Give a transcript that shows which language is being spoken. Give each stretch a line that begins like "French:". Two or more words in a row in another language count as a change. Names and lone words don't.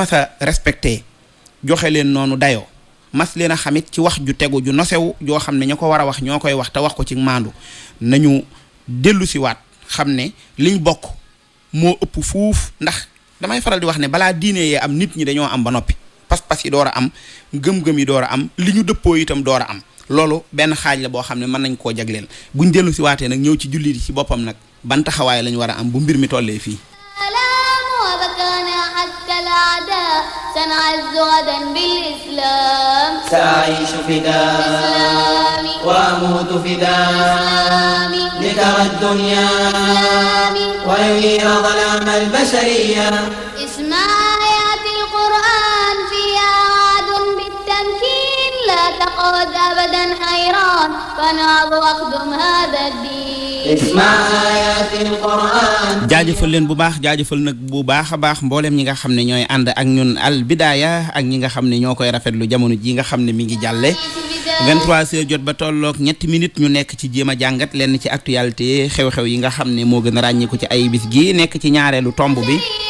Wolof: mas a respecté joxe leen noonu dayoo mas leen a xamit ci wax ju tegu ju nosewu joo xam ne ña ko war a wax ñoo koy wax te wax ko ci maandu nañu dellu si waat xam ne liñ bokk moo ëpp fuuf ndax damay faral di wax ne balaa diine yee am nit ñi dañoo am ba noppi pas-pas yi door a am gëm-gëm yi door a am li ñu dëppoo itam door a am loolu benn xaaj la boo xam ne mën nañ koo jagleel buñ dellu si waatee nag ñëw ci jullit yi ci boppam nag ban taxawaay lañ war a am bu mbir mi tollee fii
Arabic: سنعز غدا بالإسلام سأعيش فداء وأموت فداء لترى الدنيا وينير ظلام البشرية اسمع آيات القرآن فيها وعد بالتمكين لا تقعد أبدا حيران فنعظ واخدم هذا الدين
Wolof: jaajëfal leen bu baax jaajëfal nag bu baax a baax mboolem ñi nga xam ne ñooy ànd ak ñun Al Bidaaya ak ñi nga xam ne ñoo koy rafetlu jamono ji nga xam ne mi ngi jàlle 23h jot ba tolloog ñetti minutes ñu nekk ci jéem a jàngat lenn ci actualité xew-xew yi nga xam ne moo gën a ràññiku ci ay bis gi nekk ci ñaareelu tomb bi